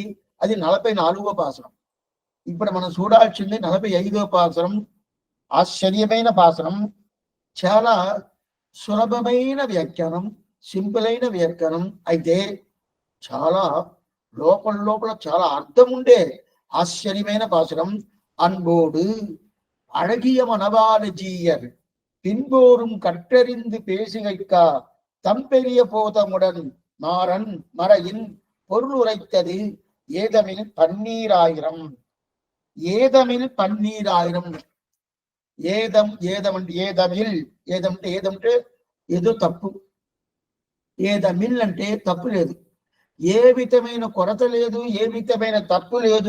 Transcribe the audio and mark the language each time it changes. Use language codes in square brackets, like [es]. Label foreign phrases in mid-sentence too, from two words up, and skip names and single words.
[te] అది 44వ పాసరం. ఇప్పుడు మనం చూడాల్సింది 45వ పాసరం. ఆశ్చర్యమైన పాసరం, చాలా సులభమైన వ్యాఖ్యానం, సింపుల్ అయిన వ్యాఖ్యానం. అయితే చాలా లోపల చాలా అర్థం ఉండే ఆశ్చర్యమైన పాసురం. [ta] அன்போடு அழகிய மணவாள ஜீயர் பின்போரும் கற்றறிந்து பேசுகைக்கா தம்பெரிய போதமுடன் மாறன் மறையின் பொருள் உரைத்தது ஏதமில் 12,000. [te] ఏదమిల్ 12,000. ఏదంటే ఏదో తప్పు. ఏదమిల్ అంటే తప్పు లేదు, ఏ విధమైన కొరత లేదు, ఏ విధమైన తప్పు లేదు.